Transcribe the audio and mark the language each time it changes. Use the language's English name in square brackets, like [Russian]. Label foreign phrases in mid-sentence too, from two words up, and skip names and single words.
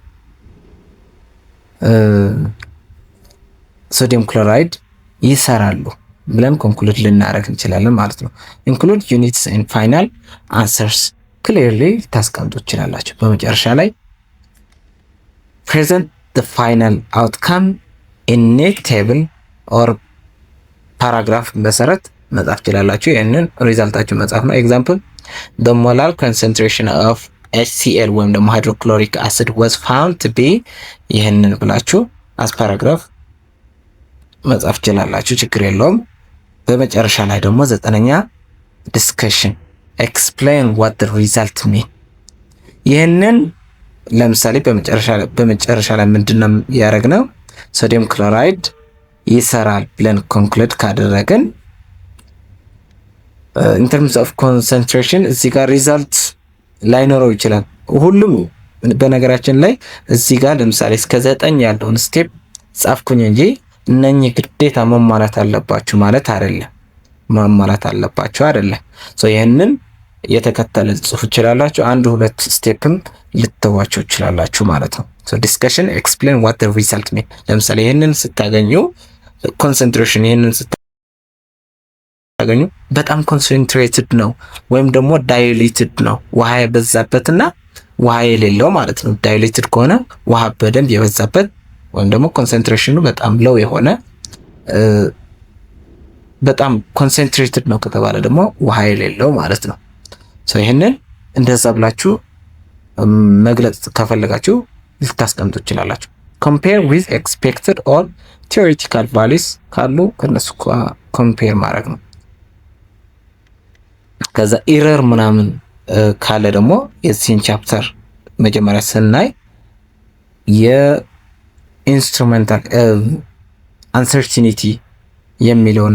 [English] sodium chloride [Amharic] ይሰራሉ ብለን ኮንክሉድ ልናደርግ እንችላለን ማለት ነው። [English] include units and final answers clearly [Amharic] ታስቀምጡ ትችላላችሁ። በመጨረሻ [English] ላይ present the final outcome in neat table or paragraph [Amharic] መሰረት መጻፍ ትችላላችሁ። ይህንን ሪዛልታችሁ መጻፍ ነው። ኤግዛምፕል [English] the molar concentration of HCl [Amharic] ወይም ደግሞ ሃይድሮክሎሪክ አሲድ [English] was found to be [Amharic] ይህንን ብላችሁ [English] as paragraph [Amharic] መጻፍ ትችላላችሁ፣ ችግር የለውም። በመጨረሻ ላይ ደግሞ ዘጠነኛ ዲስከሽን [English] explain what the result mean [Amharic] ይህንን ለምሳሌ በመጨረሻ ላይ ምንድነው ያደረግነው? [English] sodium chloride [Amharic] ይሰራል ብለን ኮንክሉድ ካደረግን [English] in terms of concentration [Amharic] እዚህ ጋር ሪዛልት ላይኖረው ይችላል ሁሉም። በነገራችን ላይ እዚህ ጋር ለምሳሌ እስከ 9 ያለውን ስቴፕ ጻፍኩኝ እንጂ እነኚህ ግዴታ መሟላት አለባችሁ ማለት አይደለም። ሶ ይሄንን የተከተለ ጽሁፍ ይችላላችሁ። አንድ ሁለት ስቴፕም ልትተዋቸው ይችላላችሁ ማለት ነው። ሶ [English] discussion explain what the result mean [Amharic] ለምሳሌ ይሄንን ስታገኙ ኮንሰንትሬሽን ይሄንን ስታገኙ በጣም ኮንሰንትሬትድ ነው ወይም ደግሞ ዳይሉትድ ነው ውሃ የበዛበትና ውሃ የሌለው ማለት ነው። ዳይሉትድ ከሆነ ውሃ በደንብ የበዛበት ወይም ደግሞ ኮንሰንትሬሽኑ በጣም ሎው የሆነ በጣም ኮንሰንትሬትድ ነው ከተባለ ደግሞ ውሃ የሌለው ማለት ነው። ሶ ይሄንን እንደዛ ብላችሁ መግለጽ ከፈለጋችሁ ልታስቀምጡ ትችላላችሁ። [English] compare with expected or theoretical values [Amharic] ካሉ ከነሱ ኮምፔር ማድረግ ነው። ከዛ ኢረር ምናምን ካለ ደግሞ የዚህን ቻፕተር መጀመሪያ ስናይ የኢንስትሩሜንታል አንሰርቲኒቲ የሚለውን